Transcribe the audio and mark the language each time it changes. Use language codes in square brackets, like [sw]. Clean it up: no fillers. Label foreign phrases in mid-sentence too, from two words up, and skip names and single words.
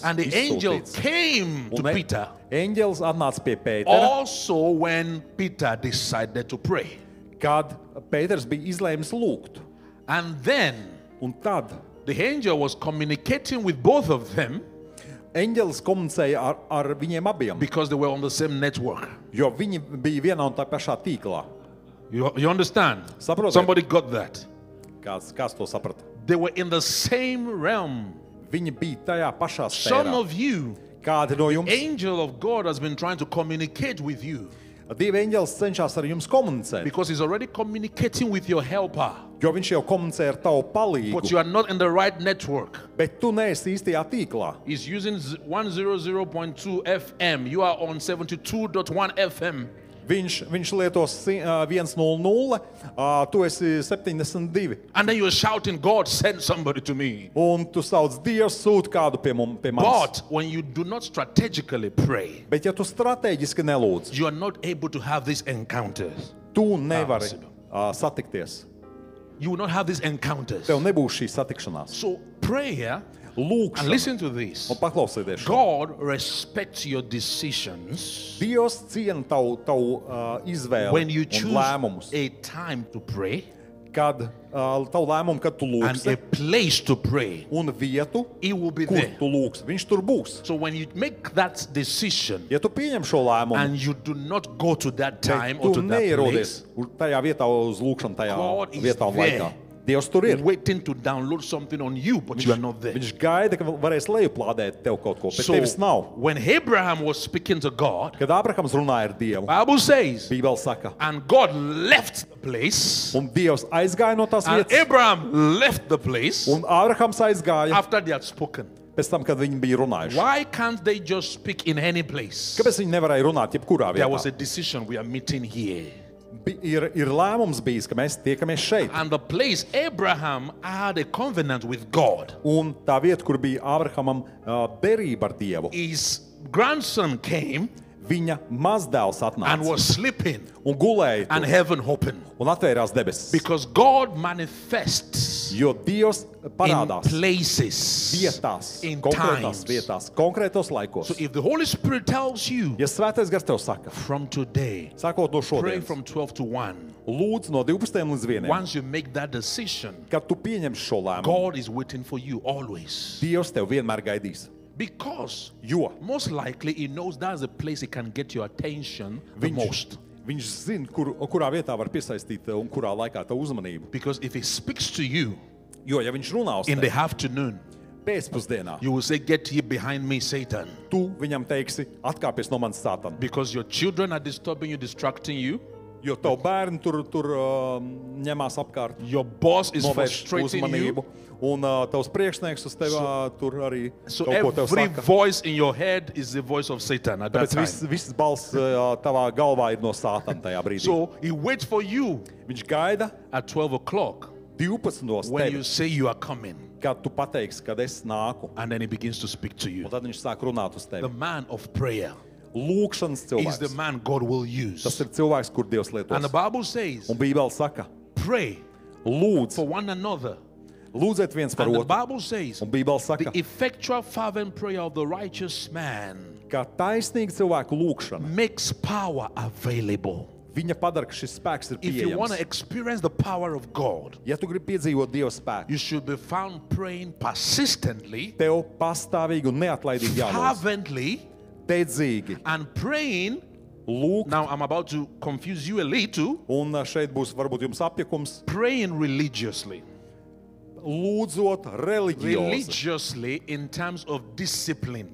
[en] And the angel [lv] izsūtīts. [en] came to [lv] Un [en] Peter [lv] eņģelis atnāca pie Pētera, [en] also when Peter decided to pray. [lv] kad Pēters bija izlēmis lūgt. [en] And then [lv] Un tad [en] the angel was communicating with both of them [lv] eņģelis komunicēja ar viņiem abiem, [en] because they were on the same network. [lv] jo viņi bija vienā un tā pašā tīklā. [en] You understand? [lv] Saprotiet? [en] Somebody got that. [lv] Kāds to saprata? [en] They were in the same realm. [lv] Viņi bija tajā pašā [en] Some [lv] sfērā. [en] of you, [lv] Kādi no jums? [en] angel of God has been trying to communicate with you [lv] Dieva eņģelis cenšas ar jums komunicēt, [en] because he's already communicating with your helper. [lv] jo viņš jau komunicē ar tavu palīgu, [en] But you are not in the right network. [lv] bet tu neesi īstajā tīklā. [en] He's using 100.2 FM. You are on 72.1 FM. [lv] Viņš lieto 100, tu esi 72. [en] And then you're shouting, God, send somebody to me. [lv] Un tu sauc Dievs, sūt kādu pie manis. [en] But when you do not strategically pray, [lv] Bet ja tu strateģiski nelūdz, [en] you are not able to have these encounters. [lv] tu nevari satikties. [en] You will not have these encounters. [lv] Tev nebūs šī satikšanās. [en] So prayer, and [lv] Lūkšana. [en] listen to this. [lv] Un paklausieties šo. [en] God respects your decisions [lv] Dievs ciena tavu izvēli [en] when you [lv] un [en] choose [lv] lēmumus. [en] a time to pray, [lv] kad tavu lēmumu, kad tu [en] and [lv] lūgsi, [en] a place to pray, [lv] un vietu, [en] He will be [lv] kur [en] there. [lv] tu lūgsi, viņš tur būs. [en] So when you make that decision [lv] Ja tu pieņem šo lēmumu, [en] and you do not go to that time [lv] bet [en] or [lv] tu [en] to that [lv] neierodies [en] place, [lv] tajā vietā uz lūgšanu, tajā [en] God is [lv] vietā un [en] there. [lv] laikā. Dievs tur ir. [en] waiting to download something on you, but you are not there. [lv] Viņš gaida, ka varēs lejuplādēt tev kaut ko, bet [en] So [lv] tevis nav. [en] when Abraham was speaking to God, [lv] Kad Ābrahams runāja ar Dievu, [en] Bible says, [lv] Bībele saka, [en] and God left the place, [lv] un Dievs aizgāja no tās [en] and [lv] vietas, [en] Abraham left the place [lv] un Ābrahams aizgāja [en] after they had spoken. [lv] pēc tam, kad viņi bija runājuši. [en] Why can't they just speak in any place? [lv] Kāpēc viņi nevarēja runāt jebkurā [en] There was a [lv] vietā? [en] decision, we are meeting here. [lv] Ir lēmums bijis, ka mēs tiekamies šeit. [en] And the place Abraham had a covenant with God. [lv] Un tā vieta, kur bija Ābrahamam derība ar Dievu, [en] His grandson came [lv] viņa mazdēls [en] and [lv] atnāca [en] was sleeping, [lv] un gulēja [en] and [lv] tur, [en] heaven opened. [lv] un atvērās debesis. [en] Because God manifests [lv] Jo Dievs [en] in [lv] parādās [en] places, [lv] vietās, [en] in [lv] konkrētās [en] times. [lv] vietās, konkrētos laikos. [en] So if the Holy Spirit tells you [lv] Ja Svētais Gars tev saka, [en] from today, [lv] sākot no [en] pray [lv] šodienas, [en] from 12 to 1, [lv] lūdzu no 12 līdz 1, [en] once you make that decision, [lv] kad tu pieņemsi šo lēmumu, [en] God is waiting for you always. [lv] Dievs tev vienmēr gaidīs. [en] Because [lv] Jo [en] most likely He knows that's the place He can get your attention the most. [lv] viņš zina, kurā vietā var piesaistīt un kurā laikā tavu uzmanību. [en] Because if He speaks to you [lv] Jo, ja viņš runā uz [en] in the [lv] tevi [en] afternoon, [lv] pēcpusdienā, [en] you will say, "Get ye behind me, Satan." [lv] tu viņam teiksi, atkāpies no manas sātana. [en] Because your children are disturbing you, distracting you. [lv] Jo tavu bērni tur ņemās apkārt, [en] Your boss is [lv] novērš [en] frustrating [lv] uzmanību. [en] you. [lv] Un tavs priekšnieks uz tevi tur arī [en] So [lv] kaut ko tev [en] every [lv] saka. [en] voice in your head is the voice of Satan at that [lv] Tāpēc [en] time. [lv] viss balss tavā galvā ir no sātana tajā brīdī. [en] So He waits for you [lv] Viņš gaida [en] at 12 o'clock [lv] 12. [en] when you [lv] tevi, [en] say you are coming, [lv] kad tu pateiksi, kad es nāku. [en] and then He begins to speak to you. [lv] Un tad viņš sāk runāt uz [en] The [lv] tevi. [en] man of prayer [lv] Lūkšanas [en] is the [lv] cilvēks. [en] man God will [lv] Tas [en] use. [lv] ir cilvēks, kur Dievs [en] And the [lv] lietos. [en] Bible says, [lv] Un Bībele saka, [en] pray [lv] lūdz, [en] for one another. [lv] lūdziet viens par [en] And the [lv] otru. [en] Bible says, [lv] Un Bībele saka, [en] the effectual fervent prayer of the righteous man [lv] ka taisnīga cilvēku lūkšana, [en] makes power available. [lv] viņa padara, ka šis spēks ir [en] If you want to [lv] pieejams. [en] experience the power of God, [lv] Ja tu gribi piedzīvot Dieva spēku, [en] you should be found praying persistently, [lv] tev pastāvīgi un neatlaidīgi jālūdz. [en] fervently, [lv] Teidzīgi [en] and praying. [lv] lūk, [en] Now, I'm about to confuse you a little. [lv] un šeit būs varbūt jums apjakums, [en] Praying religiously. [lv] lūdzot reliģiozi. [en] Religiously in terms of discipline,